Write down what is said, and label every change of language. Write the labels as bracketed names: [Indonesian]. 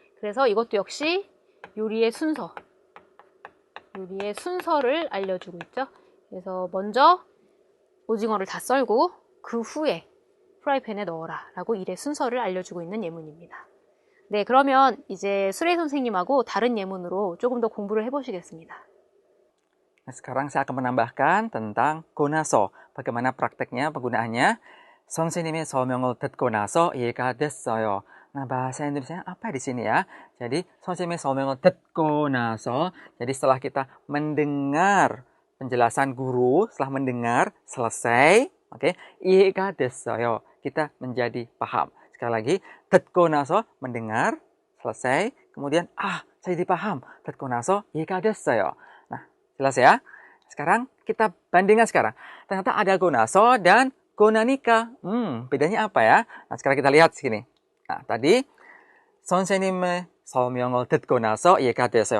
[Korean] 그래서 이것도 역시 요리의 순서를 알려주고 있죠. 그래서 먼저 오징어를 다 썰고 그 후에 프라이팬에 넣어라 라고 일의 순서를 알려주고 있는 예문입니다. 네, 그러면 이제 수레 선생님하고 다른 예문으로 조금 더 공부를 해보시겠습니다. [Indonesian] Sekarang saya akan menambahkan tentang 고나서. Bagaimana prakteknya, penggunaannya. [Korean] 선생님의 설명을 듣고 나서 이해가 됐어요. [Indonesian] Nah, bahasa Indonesia apa di sini ya? Jadi, [Korean] 선생님의 설명을 듣고 나서. [Indonesian] Jadi, setelah kita mendengar penjelasan guru, setelah mendengar, selesai, oke, [Korean] 이해가 됐어요. [Indonesian] Kita menjadi paham. Sekali lagi, [Korean] 듣고 나서, [Indonesian] mendengar, selesai, kemudian, saya jadi paham. [Korean] 듣고 나서, 이해가 됐어요. [Indonesian] Nah, jelas ya? Sekarang, kita bandingkan sekarang. Ternyata ada 고나서 dan 고나니까. Bedanya apa ya? Nah, sekarang kita lihat sini. Nah, tadi [Korean] 선생님의 설명을 듣고 나서 이해가 됐어요.